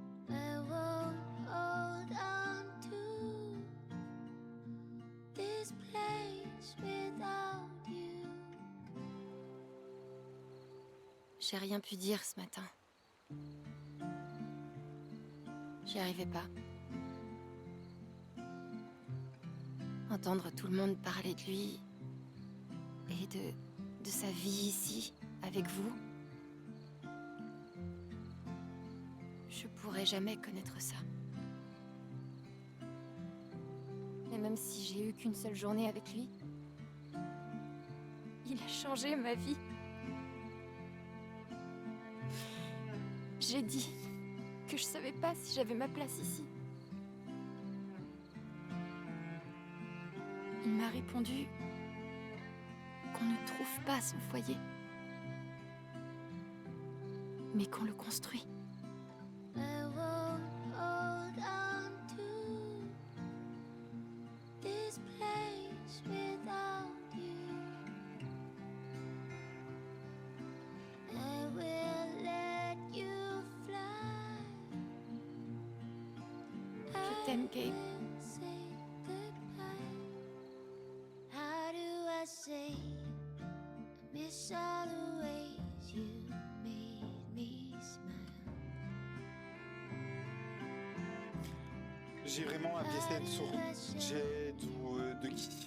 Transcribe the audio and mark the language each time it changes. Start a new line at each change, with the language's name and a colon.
English: I won't hold on to this place without you.
French: J'ai rien pu dire ce matin. J'y arrivais pas. Entendre tout le monde parler de lui et de sa vie ici, avec vous. Je pourrais jamais connaître ça. Et même si j'ai eu qu'une seule journée avec lui, il a changé ma vie. J'ai dit que je savais pas si j'avais ma place ici. Il m'a répondu qu'on ne trouve pas son foyer, mais qu'on le construit.
English: I won't hold on to this place without you. I will let you fly.
French: Je t'aime, Gabe.
English: Will say goodbye. How do I say I miss all the ways you made me smile?
French: J'ai vraiment appelé cette sur Jed ou de qui.